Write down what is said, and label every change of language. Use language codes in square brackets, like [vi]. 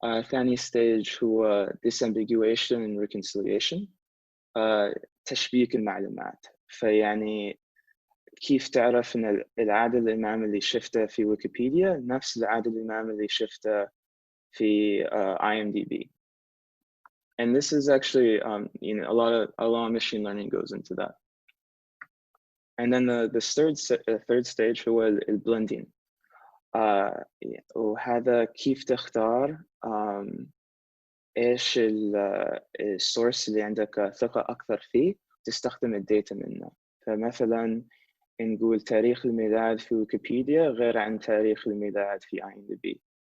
[ar] ثاني stage هو [en] disambiguation and reconciliation, [ar] تشبيك المعلومات. فيعني كيف تعرف ان العادل الامام اللي شفته في ويكيبيديا نفس العادل الامام اللي شفته في IMDb. [en] And this is actually a lot of machine learning goes into that. And then the third stage هو الblending. [ar] وهذا كيف تختار ايش السورس اللي عندك ثقة اكثر فيه تستخدم الداتا منه. فمثلا نقول تاريخ الميلاد في ويكيبيديا غير عن تاريخ الميلاد في IMDb.